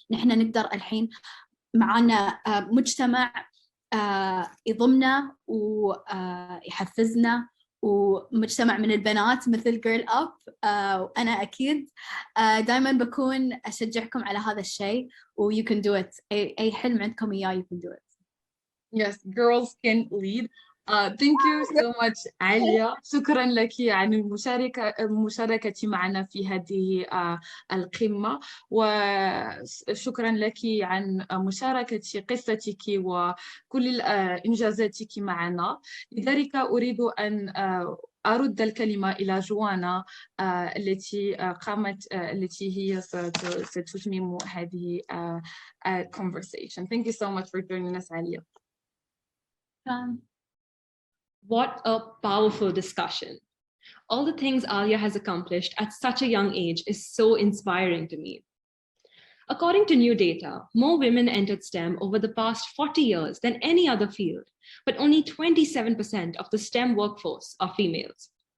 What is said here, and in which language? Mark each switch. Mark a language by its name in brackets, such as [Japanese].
[Arabic] نحن نقدر الحين معنا مجتمع يضمنا ويحفزنا، ومجتمع من البنات مثل Girl Up. وأنا أكيد دائما بكون أشجعكم على هذا الشيء، و [English] you can do it. [Arabic] أي حلم عندكم إياه [English] you can do it. Yes, girls can lead. Thank you so much عليا. [Arabic] شكرا لك عن المشاركة معنا في هذه القمة، وشكرا لك عن مشاركة قصتك وكل إنجازاتك معنا. لذلك أريد أن أرد الكلمة إلى جوانا التي هي ستتمم هذه conversation. [English] Thank you so much for joining us, عليا. What a powerful discussion. All the things Alia has accomplished at such a young age is so inspiring to me. According to new data, more women entered STEM over the past 40 years than any other field, but only 27% of the STEM workforce are females.